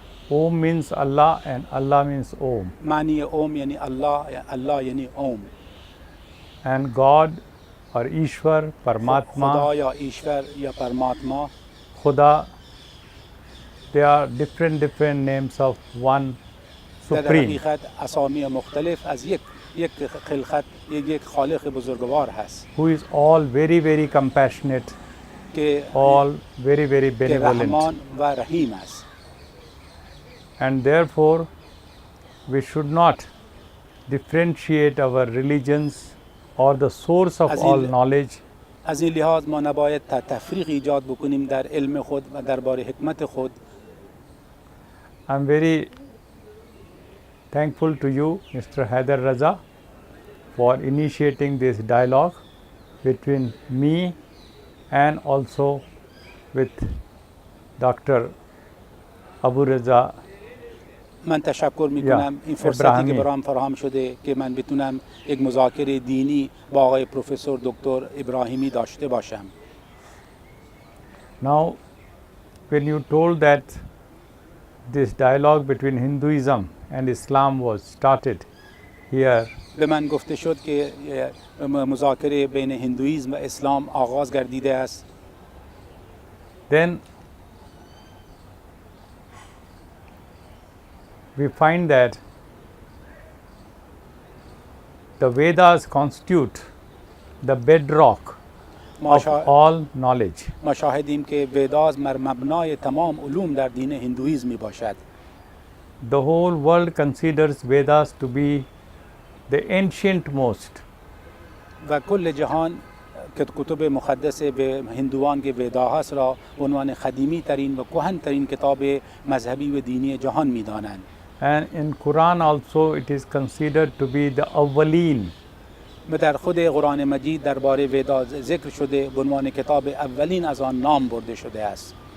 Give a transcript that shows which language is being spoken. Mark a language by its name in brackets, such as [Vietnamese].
[English] Om means Allah and Allah means Om. [Urdu] Mani Om yani Allah, Allah yani Om. [English] And God or Ishwar, Paramatma, [Urdu] Khuda ya Ishwar ya Paramatma, [English] Khuda, they are different names of one Supreme. [Persian] حقیقت اسامی مختلف از یک خلقت یک خالق بزرگوار هست. [English] Who is all very compassionate, all very benevolent. [Persian] رحمان و رحیم است. [English] And therefore we should not differentiate our religions or the source of all knowledge. [Persian] از این لحاظ ما نباید تفریق ایجاد بکنیم در علم خود و درباره حکمت خود. [English] I'm very thankful to you, Mr. Haider Raza, for initiating this dialogue between me and also with Dr. Abu Raza. [Persian] من تشکر میکنم این فرصتی که برام فراهم شده که من بتونم یک مذاکره دینی با آقای پروفسور دکتر ابراهیمی داشته باشم. [English] Now, when you told that this dialogue between Hinduism and Islam was started here, [Persian] به من گفته شد که مذاکره بین هندویسم و اسلام آغاز گردیده است. [English] then we find that the Vedas constitute the bedrock of all knowledge. [Persian] ما شاهدیم که ویداز مبنای تمام علوم در دین هندویسم می باشد. [English] The whole world considers Vedas to be the ancient most. [Persian] و کل جهان که کتب مقدس به هندوان که ویدا هست را به عنوان قدیمی ترین و کهن ترین کتاب مذهبی و دینی جهان می دانند. [English] And in Quran also it is considered to be the awwalin. [Persian] در خود قرآن مجید درباره ویدا ذکر شده به عنوان کتاب اولین از آن نام برده شده است.